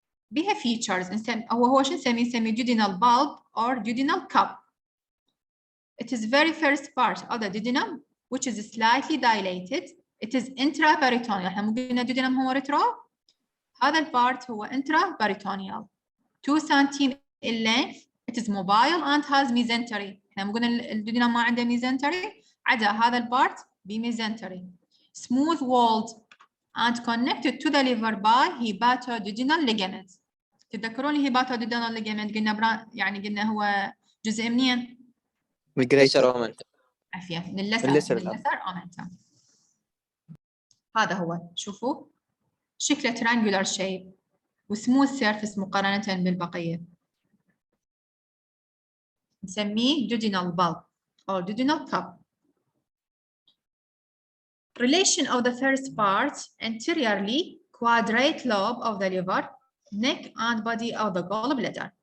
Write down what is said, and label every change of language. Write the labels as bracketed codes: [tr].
[en] بها features [ar] هو شو نسميه [en] duodenal bulb or duodenal cup. It is very first part of the duodenum which is slightly dilated. It is intraperitoneal. [ar] احنا مو قلنا duodenum هو retro. هذا البارت هو intraperitoneal. [en] 2 سنتيم in length. It is mobile and has mesentery. [ar] احنا مو قلنا الduodenum ما عنده mesentery. عدا هذا البارت بميزنتري. [en] Smooth walled and connected to the liver by hepatoduodenal ligament. [ar] تتذكرون الهيباتوديدونال ligament قلنا يعني قلنا هو جزء منين؟ ليسر اومنتم. عافية، من اللسر اومنتم. هذا هو، شوفوا شكله triangular shape وسموث سيرفيس مقارنة بالبقية. نسميه duodenal bulb أو duodenal cup. [en] Relation of the first part anteriorly quadrate lobe of the liver, neck and body of the gallbladder.